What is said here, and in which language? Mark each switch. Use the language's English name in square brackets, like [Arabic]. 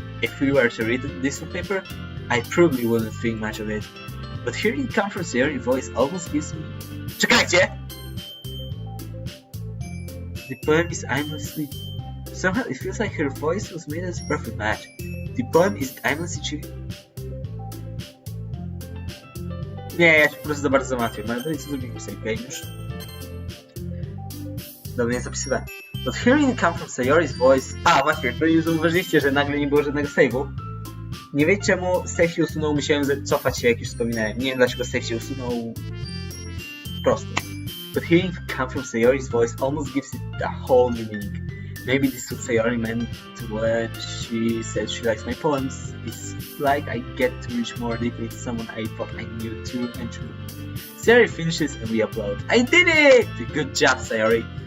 [English] If we were to read this on paper, I probably wouldn't think much of it. But hearing it come from Sayori's voice almost gives me... [Polish] Czekajcie! [English] The poem is aimlessly... Somehow it feels like her voice was made as a perfect match. The poem is aimlessly cheery... [Polish] Nie, ja się po prostu za bardzo zamawiam, ale to jest co zrobimy sobie, okej, już. Dobrze, nie zapisywałem. [English] But hearing it come from Sayori's voice... [Polish] Właśnie, to nie zauważyliście, że nagle nie było żadnego save'u. Nie wiem czemu save się usunął, musiałem cofać się, jak już wspominałem. Nie wiem dlaczego save się usunął... Prosto. [English] But hearing it come from Sayori's voice almost gives it a whole new meaning. Maybe this is what Sayori meant when she said she likes my poems. It's like I get to reach more deeply to someone I thought I knew true and true. Sayori finishes and we upload. I did it! Good job, Sayori.